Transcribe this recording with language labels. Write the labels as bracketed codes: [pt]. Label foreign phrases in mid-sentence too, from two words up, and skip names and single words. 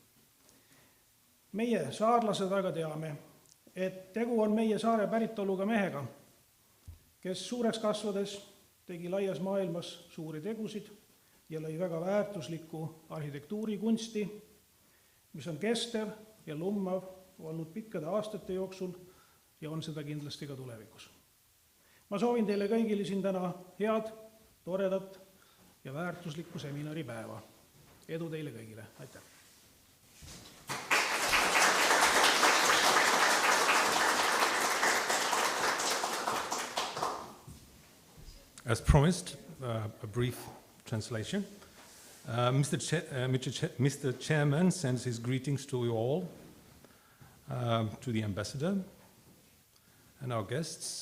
[et] Meie saarlased aga teame, et tegu on meie saare päritoluga mehega, kes suureks kasvades tegi laias maailmas suuri tegusid ja lõi väga väärtuslikku arhitektuurikunsti, mis on kestev ja lummav olnud pikkade aastate jooksul ja on seda kindlasti ka tulevikus. Ma soovin teile kõigile siin täna head, toredat ja väärtuslikku seminaripäeva. Edu teile kõigile. Aitäh! [en] As promised, a brief translation. Mr. Chairman sends his greetings to you all, to the ambassador, and our guests.